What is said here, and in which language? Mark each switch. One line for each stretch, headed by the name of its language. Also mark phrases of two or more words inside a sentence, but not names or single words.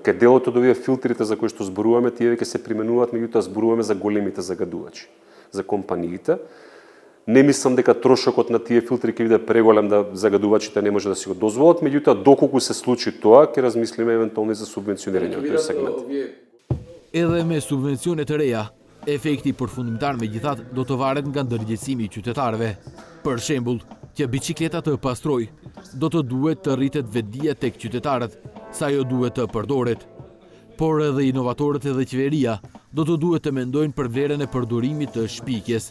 Macedonian: Кај делот од овие филтрите за кои што зборуваме, тие ќе се применуваат, меѓутоа зборуваме за големите загадувачи, за компаниите. Не мислам дека трошокот на тие филтри ќе биде преголем да загадувачите не може да си го дозволат, меѓутоа доколку се случи тоа, ќе размислиме евентуално за субвенционирање од тој сегмент.
Albanian: Edhe me subvencione të reja, efekti përfundimtar megjithatë do të varet nga ndërgjegjësimi i qytetarëve. Për shembull, që biçikleta të pastroj, do të duhet të rritet vetdia tek qytetarët, sa ajo duhet të përdoret. Por edhe inovatorët edhe qeveria do të duhet të mendojnë për vlerën e përdorimit të shpikjes.